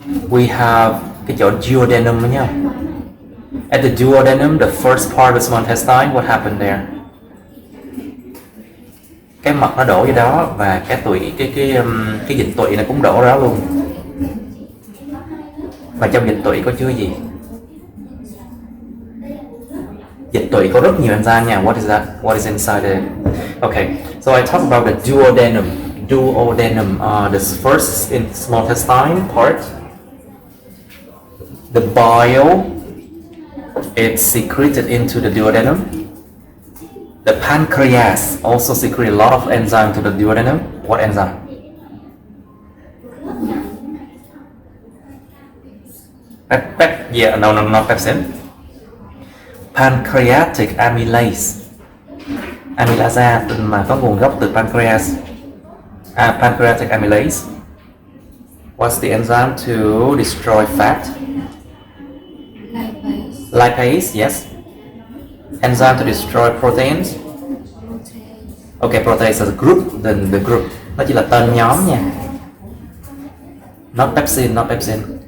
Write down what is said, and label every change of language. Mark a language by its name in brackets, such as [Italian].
[English] We have [Vietnamese] cái chỗ duodenum đó nha. [English] At the duodenum, the first part of small intestine, what happened there? [Vietnamese] Cái mật nó đổ vô đó và cái tụy, cái dịch tụy này cũng đổ ra đó luôn. Và trong dịch tụy có chứa gì? Dịch tụy có rất nhiều enzyme nha. [English] What is that? What is inside it? Okay, so I talk about the duodenum. Duodenum, the first in small intestine part. The bile, it's secreted into the duodenum. The pancreas also secretes a lot of enzyme to the duodenum. What enzyme? Yeah, no, not pepsin. Pancreatic amylase. [Vietnamese] Amylase mà có nguồn gốc từ pancreas. [English] Pancreatic amylase. What's the enzyme to destroy fat? Lipase, yes. Enzyme to destroy proteins. Okay, protease is a group, then the group. [Vietnamese] Nó chỉ là tên nhóm nha. [English] Not pepsin, not pepsin.